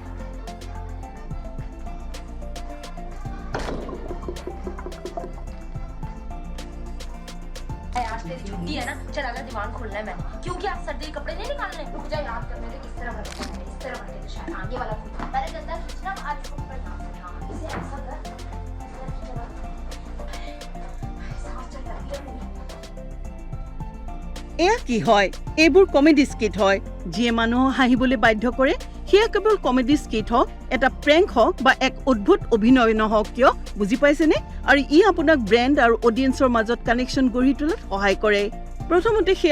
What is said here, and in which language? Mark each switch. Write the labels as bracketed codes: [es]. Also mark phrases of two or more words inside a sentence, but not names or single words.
[hi] आज तेरी छुट्टी है ना चल अगर दिमाग खोलना है मैंने क्योंकि आप सर्दी के कपड़े नहीं निकालने रुक जा याद करने दे किस तरह भरते हैं इस तरह भरते हैं शायद आगे वाला पहले गंदा खींचना आज इसको ऊपर ना इसे ऐसा कर सांस चल रही है मेरी [as] এয়া কি হয় এইবোৰ [en] comedy skit [as] হয় যিয়ে মানুহক হাঁহিবলৈ বাধ্য কৰে সেয়া কেৱল [en] comedy skit [as] হওক এটা প্ৰেংক হওক বা এক অদ্ভুত অভিনয় নহওক কিয় বুজি পাইছেনে আৰু ই আপোনাক ব্ৰেণ্ড আৰু অডিয়েন্সৰ মাজত কানেকশ্যন গঢ়ি তোলাত সহায় কৰে প্ৰথমতে সেয়া